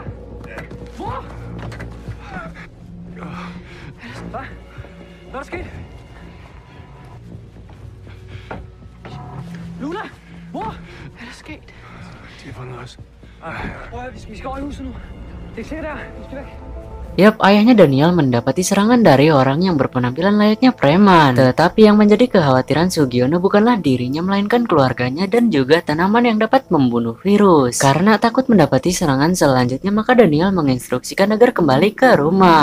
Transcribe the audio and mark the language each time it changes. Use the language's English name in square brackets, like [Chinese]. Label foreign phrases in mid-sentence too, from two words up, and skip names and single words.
[Danish] Mor! Hvad? Hvad er der sket? Luna! Mor! Hvad er der sket? De har fundet os. Prøv at vi skal over i huset nu. Det er sikkert der. Vi skal væk. [Indonesian] Yap, ayahnya Daniel mendapati serangan dari orang yang berpenampilan layaknya preman. Tetapi yang menjadi kekhawatiran Sugiono bukanlah dirinya, melainkan keluarganya dan juga tanaman yang dapat membunuh virus. Karena takut mendapati serangan selanjutnya, maka Daniel menginstruksikan agar kembali ke rumah.